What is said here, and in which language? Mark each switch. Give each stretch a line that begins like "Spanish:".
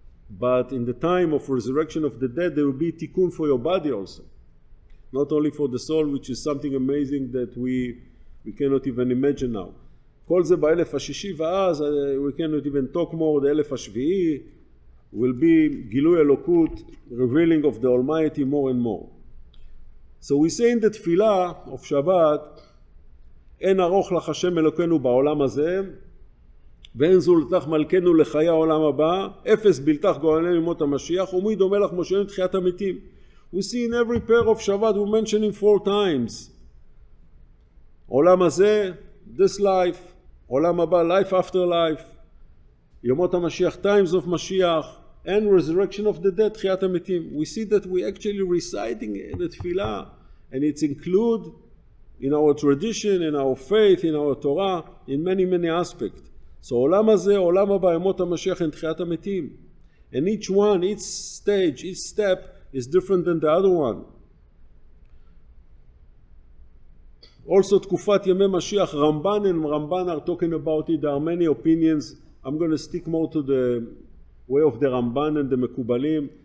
English: But in the time of resurrection of the dead, there will be tikkun for your body also, not only for the soul, which is something amazing that we cannot even imagine now.
Hebrew: כל זה באלף השישי, ואז
English: we cannot even talk more, the אלף השביעי will be
Hebrew: גילוי אלוקות,
English: revealing of the Almighty more and more. So we say in the
Hebrew: תפילה
English: of Shabbat,
Hebrew: אין ארוך לך השם אלוקנו בעולם הזה, ואין זולתך מלכנו לחיי העולם הבא, אפס בלתך גואלנו ממות המשיח, ומי דומה לך משה לתחיית המתים.
English: We see in every prayer of Shabbat we mention it 4 times.
Hebrew: עולם הזה,
English: this life,
Hebrew: עולם הבא,
English: life after life,
Hebrew: ימות המשיח,
English: times of Mashiach, and resurrection of the dead,
Hebrew: תחיית המתים.
English: We see that we actually reciting the tefillah, and it's included in our tradition, in our faith, in our Torah, in many, many aspects.
Hebrew: So עולם הזה, עולם הבא, ימות המשיח, and תחיית המתים.
English: And each one, each stage, each step is different than the other one. Also, תקופת ימי משיח, Ramban and Ramban are talking about it. There are many opinions. I'm going to stick more to the way of the Ramban and the Mekubalim.